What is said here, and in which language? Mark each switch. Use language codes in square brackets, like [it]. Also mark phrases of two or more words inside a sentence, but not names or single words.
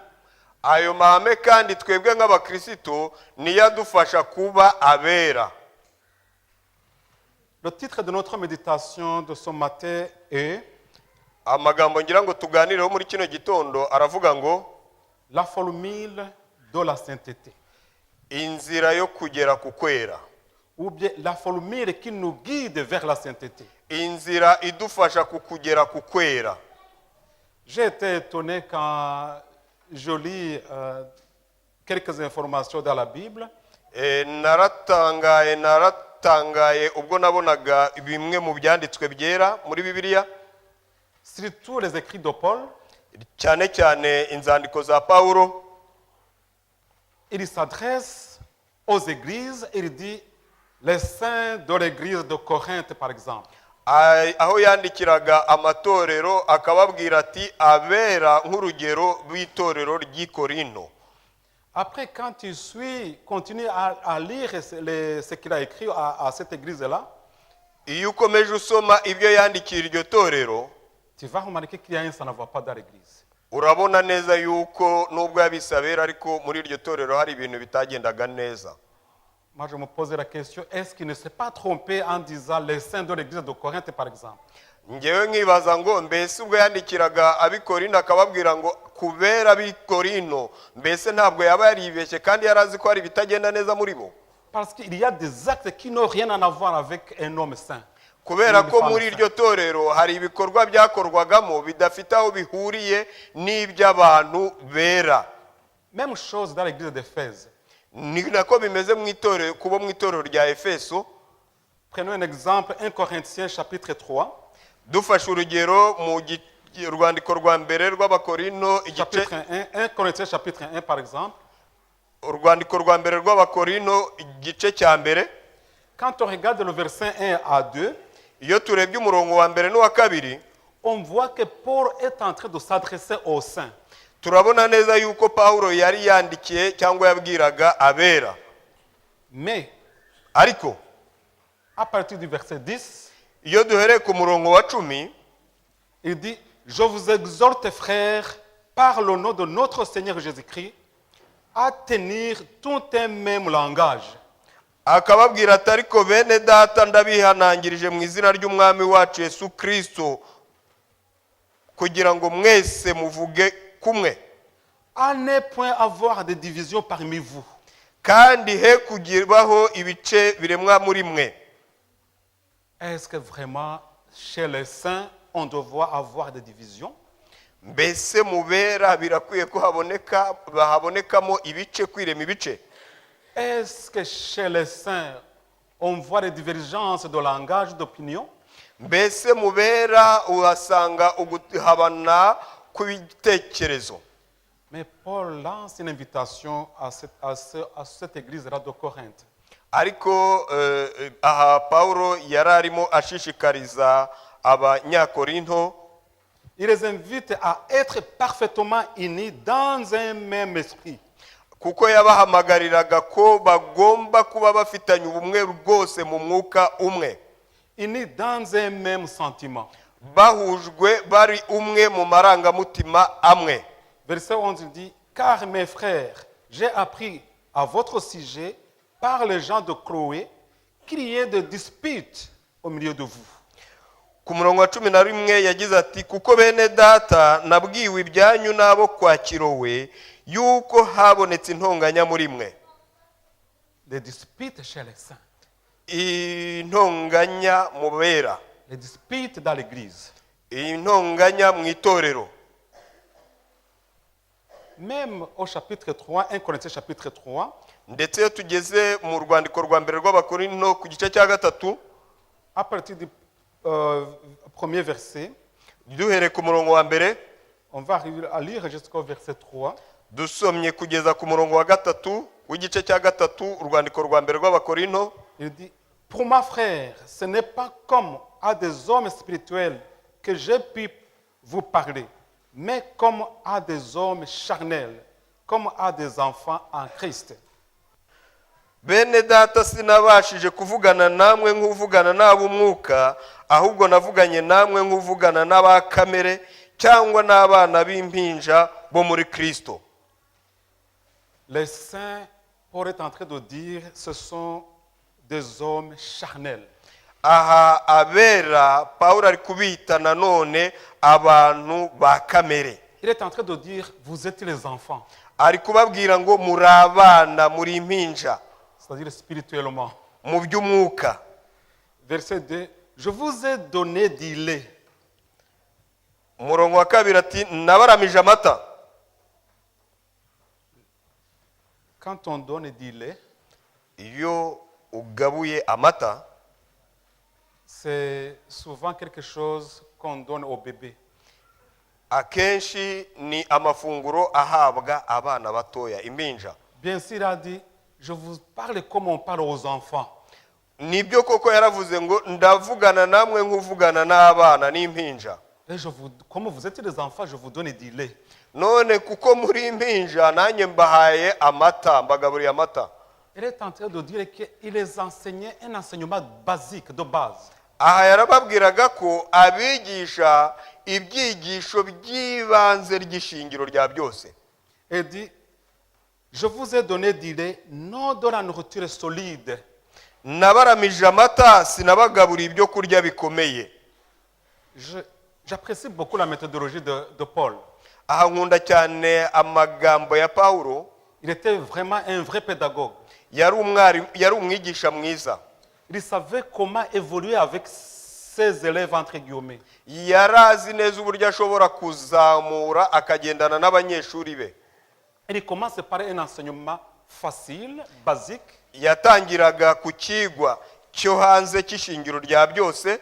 [rw] ayo mahame kandi twebwe nk'abakristo niyo adufasha kuba abera. [fr] Le titre de notre méditation de ce matin est [rw] amagambo ngira ngo tuganireho muri kino gitondo aravuga ngo [fr] la formule de la sainteté, [rw] inzira yo kugera ku kwera, [fr] ou bien la formule qui nous guide vers la sainteté. [rw] inzira idufasha ku kugera ku kwera. [fr] J'ai été étonné quand je lis quelques informations dans la Bible. [rw] naratangaye ubwo nabonaga bimwe mu byanditswe byera muri Bibiliya, [fr] Surtout les écrits de Paul. [rw] cyane cyane inzandiko za Pawulo. [fr] Il s'adresse aux églises, il dit les saints de l'église de Corinthe par exemple. [rw] aho yandikiraga amatorero akababwira ati abera nk'urugero rw'itorero ry'i Korinto. [fr] Après, quand tu continue à lire ce qu'il a écrit à cette église-là, [rw] iyo ukomeje usoma ibyo yandikiye iryo torero, [fr] tu vas remarquer qu'il y a un ça ne va pas dans l'église. [rw] urabona neza yuko nubwo yabisabera ariko muri iryo torero hari ibintu bitagendaga neza. [fr] Moi, je me posais la question, est-ce qu'il ne s'est pas trompé en disant les saints de l'église de Corinthe, par exemple? [rw] ngewe nkibaza ngo mbese ubwo yandikiraga ab'i Korinto akababwira ngo kubera ab'i Korinto, mbese ntabwo yaba yaribeshye kandi yari azi ko hari ibitagenda neza muri bo? [fr] Parce qu'il y a des actes qui n'ont rien à voir avec un homme saint. [rw] kubera ko muri iryo torero hari ibikorwa byakorwagamo bidafite aho bihuriye n'iby'abantu bera. [fr] Même chose dans l'église d'Éphèse. [rw] ni nako bimeze mu itorero, kuba mu itorero rya Efeso. [fr] Prenons un exemple, 1 Corinthiens chapitre 3. [rw] dufashe urugero mu rwandiko rwa mbere rw'Abakorinto igice [fr] Chapitre 1 Corinthiens chapitre 1 par exemple. [rw] urwandiko rwa mbere rw'Abakorinto igice cya mbere. [fr] Quand on regarde le verset 1 à 2, [rw] iyo turebye umurongo wa mbere n'uwa kabiri, [fr] on voit que Paul est en train de s'adresser aux saints. [rw] turabona neza yuko Pawulo yari yandikiye cyangwa yabwiraga abera. [fr] Mais [rw] ariko [fr] à partir du verset 10, [rw] iyo duhereye ku murongo wa 10, [fr] il dit, je vous exhorte frères, par le nom de notre Seigneur Jésus-Christ, à tenir tout un même langage. [rw] akababwira ati ariko bene data ndabihanangirije mu izina ry'umwami wacu Yesu Kristo kugira ngo mwese muvuge kumwe. [fr] À ne point avoir de division parmi vous. [rw] kandi he kugirwaho ibice biremwa muri mwe. [fr] Est-ce que vraiment, chez les saints, on doit avoir des divisions? [rw] mbese mubera birakwiye ko habonekamo ibice, kwirema ibice? [fr] Est-ce que chez les saints, on voit des divergences de langage, d'opinion? [rw] mbese mubera uhasanga uguhabana kw'ibitekerezo? [fr] Mais Paul lance une invitation à cette église-là de Corinthe. [rw] ariko aha Pawulo yari arimo ashishikariza abanyakorinto [fr] Il les invite à être parfaitement unis dans un même esprit. [rw] kuko yabahamagariraga ko bagomba kuba bafitanye ubumwe rwose mu mwuka umwe, [fr] Unis dans un même sentiment. [rw] bahujwe bari umwe mu marangamutima amwe. [fr] Verset 11 il dit, car mes frères, j'ai appris à votre sujet par les gens de Chloé qu'il y ait de disputes au milieu de vous. [rw] Ku murongo wa 11 yagize ati, kuko bene data nabwiwe ibyanyu n'abo kwa Kirowe yuko habonetse intonganya muri mwe. [fr] Des disputes chez les saints. [rw] Intonganya mu bera, [fr] Les disputes dans l'église. [rw] intonganya mu itorero. [fr] Même au chapitre 3, 1 Corinthiens chapitre 3, [rw] Ndetse iyo tugeze mu rwandiko rwa mbere rw'Abakorinto ku gice cya 3, [fr] à partir du premier verset, [rw] duhereye ku murongo wa mbere, [fr] on va arriver à lire jusqu'au verset 3. [rw] dusomye kugeza ku murongo wa 3 w'igice cya 3, urwandiko rwa mbere rw'Abakorinto. [fr] Il dit, pour ma frère, ce n'est pas comme à des hommes spirituels que j'ai pu vous parler, mais comme à des hommes charnels, comme à des enfants en Christ. [rw] Bene data sinabashije kuvugana namwe nk'uvugana n'ab'umwuka, ahubwo navuganye namwe nk'uvugana n'aba kamere cyangwa n'abana b'impinja bo muri Kristo. [fr] Les saints, Paul est en train de dire, ce sont des hommes charnels. [rw] Aha abera Pawulo ari kubita nanone abantu ba kamere. [fr] Il est en train de dire, vous êtes les enfants, [rw] Ari kubabwira ngo muri abana, muri impinja [fr] c'est-à-dire spirituellement. [rw] mu by'umwuka. [fr] Verset 2, je vous ai donné du lait. [rw] Umurongo wa 2 ati, nabaramije amata. [fr] Quand on donne du lait, [rw] Iyo ugabuye amata, [fr] c'est souvent quelque chose qu'on donne au bébé. [rw] akenshi ni amafunguro ahabwa abana batoya, impinja. [fr] Bien sûr, il a dit, je vous parle comme on parle aux enfants. [rw] Nibyo koko yaravuze ngo ndavugana namwe nk'uvugana n'abana n'impinja. [fr] Et comme vous êtes des enfants, je vous donne du lait. [rw] None kuko muri impinja nanjye mbahaye amata, mbagaburiye amata. [fr] Il est en train de dire qu'il les enseignait un enseignement basique, de base. [rw] Aha yarababwiraga ko abigisha ibyigisho by'ibanze ry'ishingiro rya byose. [fr] Il dit, je vous ai donné du lait, non de la nourriture solide. [rw] Nabaramije amata, sinabagaburiye ibyo kurya bikomeye. [fr] J'apprécie beaucoup la méthodologie de Paul. [rw] Aha nkunda cyane amagambo ya Pawulo. [fr] Il était vraiment un vrai pédagogue. [rw] Yari umwigisha mwiza. [fr] Il savait comment évoluer avec ses élèves, entre guillemets. [rw] Yarazi neza uburyo ashobora kuzamura akagendana n'abanyeshuri be. [fr] Il commence par un enseignement facile, basique. [rw] Yatangiraga ku kigwa cyo hanze cy'ishingiro rya byose,